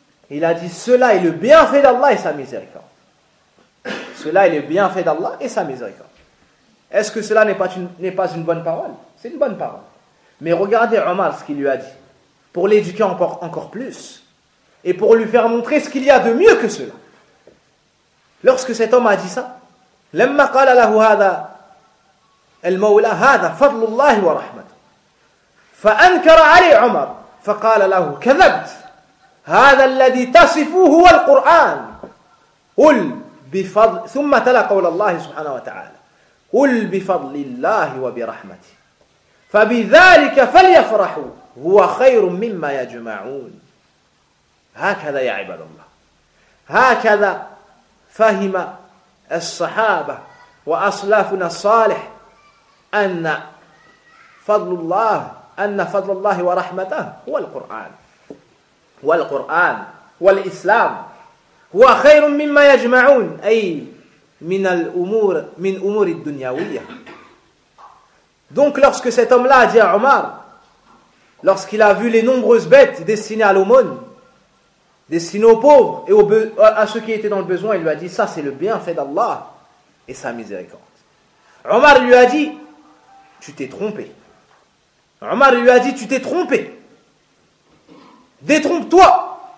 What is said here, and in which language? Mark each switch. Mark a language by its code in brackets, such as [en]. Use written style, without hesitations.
[fr] Il a dit cela est le bienfait d'Allah et sa miséricorde. Cela est le bienfait d'Allah et sa miséricorde. Est-ce que cela n'est pas une bonne parole? C'est une bonne parole. Mais regardez Omar ce qu'il lui a dit. Pour l'éduquer encore plus. Et pour lui faire montrer ce qu'il y a de mieux que cela. Lorsque cet homme a dit ça, [ar] لَمَّا قَالَ لَهُ هَذَا الْمَوْلَى هَذَا فَضْلُ اللَّهِ وَرَحْمَةُ فَأَنْكَرَ عَلَيْهِ عُمَرُ فَقَالَ لَهُ كَذَبْتُ هَذَا الَّذِي تَصِفُهُ وَالْقُرْآنُ قُلْ بِفَضْلِ ثُمَّ تَلَا قَوْلَ اللَّهِ سُبْحَانَهُ وَتَعَالَى قُلْ بِفَضْلِ اللَّهِ وَبِرَحْمَتِهِ فَبِذَلِكَ فَلْيَفْرَحُوا هُوَ خَيْرٌ مِمَّا يَجْمَعُونَ. هكذا يا عباد الله، هكذا فهم الصحابة وأصلافنا الصالح أن فضل الله ورحمته هو القرآن، والقرآن والإسلام هو خير مما يجمعون، أي من الأمور من أمور الدنياوية. [fr] Donc lorsque cet homme-là a dit à Omar, lorsqu'il a vu les nombreuses bêtes destinées à l'aumône, destinées aux pauvres et à ceux qui étaient dans le besoin, il lui a dit, ça c'est le bienfait d'Allah et sa miséricorde. Omar lui a dit, tu t'es trompé. Omar lui a dit, tu t'es trompé. Détrompe-toi.